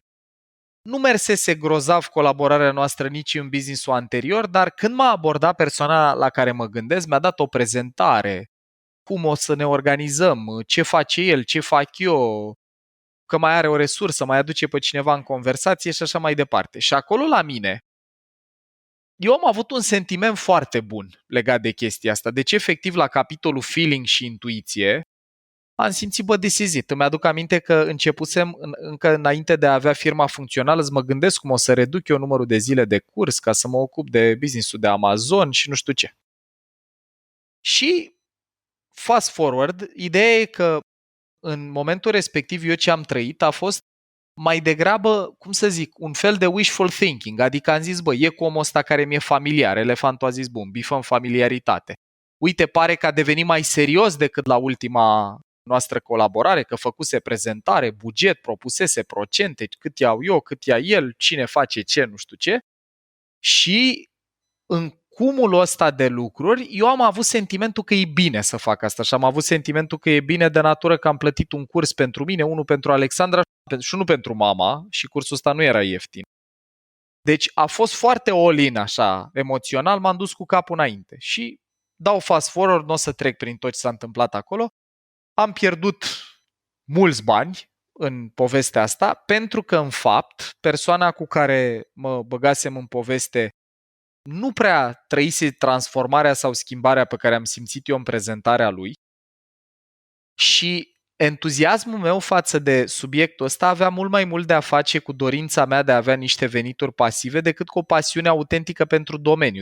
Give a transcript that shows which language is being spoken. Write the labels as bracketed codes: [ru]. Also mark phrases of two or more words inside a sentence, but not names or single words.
[ro] Nu mersese grozav colaborarea noastră nici în business-ul anterior, dar când m-a abordat persoana la care mă gândesc, mi-a dat o prezentare, cum o să ne organizăm, ce face el, ce fac eu, că mai are o resursă, mai aduce pe cineva în conversație și așa mai departe. Și acolo la mine, eu am avut un sentiment foarte bun legat de chestia asta. Deci, efectiv, la capitolul feeling și intuiție, am simțit, bă, [en] this is it. [ro] Îmi aduc aminte că începusem, încă înainte de a avea firma funcțională, să mă gândesc cum o să reduc eu numărul de zile de curs ca să mă ocup de business-ul de Amazon și nu știu ce. Și [en] fast forward, [ro] ideea e că în momentul respectiv eu ce am trăit a fost mai degrabă, cum să zic, un fel de [en] wishful thinking, [ro] adică am zis, bă, e cu omul ăsta care mi-e familiar, elefantul a zis, bun, bifăm familiaritate. Uite, pare că a devenit mai serios decât la ultima noastră colaborare, că făcuse prezentare, buget, propusese procente, cât iau eu, cât ia el, cine face ce, nu știu ce. Și în cumulul ăsta de lucruri, eu am avut sentimentul că e bine să fac asta și am avut sentimentul că e bine de natură că am plătit un curs pentru mine, unul pentru Alexandra și unul pentru mama și cursul ăsta nu era ieftin. Deci a fost foarte all-in așa, emoțional, m-am dus cu capul înainte și dau [en] fast forward, [ro] nu o să trec prin tot ce s-a întâmplat acolo. Am pierdut mulți bani în povestea asta pentru că, în fapt, persoana cu care mă băgasem în poveste nu prea trăise transformarea sau schimbarea pe care am simțit eu în prezentarea lui și entuziasmul meu față de subiectul ăsta avea mult mai mult de a face cu dorința mea de a avea niște venituri pasive decât cu o pasiune autentică pentru domeniu.